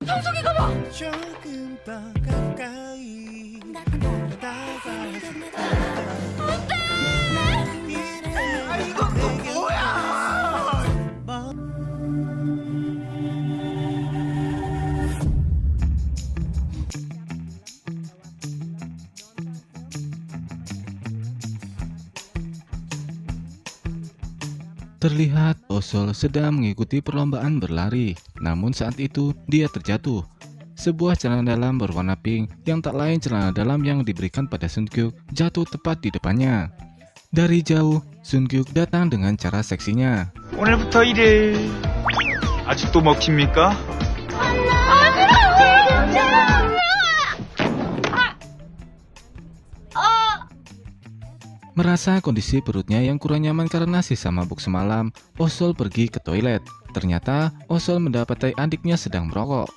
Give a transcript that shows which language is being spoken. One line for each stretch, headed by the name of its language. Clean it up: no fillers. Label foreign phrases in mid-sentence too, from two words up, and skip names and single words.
Korean: 저기 가봐. 조금 더 가까이 다가와서 아, 이건 또 뭐야?
Indonesian: Terlihat Osol sedang mengikuti perlombaan berlari, namun saat itu dia terjatuh. Sebuah celana dalam berwarna pink yang tak lain celana dalam yang diberikan pada Sunkyuk jatuh tepat di depannya. Dari jauh, Sunkyuk datang dengan cara seksinya.
Korean: 오늘부터 일해. 아직도 먹힙니까?
Indonesian: Merasa kondisi perutnya yang kurang nyaman karena sisa mabuk semalam, Osol pergi ke toilet. Ternyata Osol mendapati adiknya sedang merokok.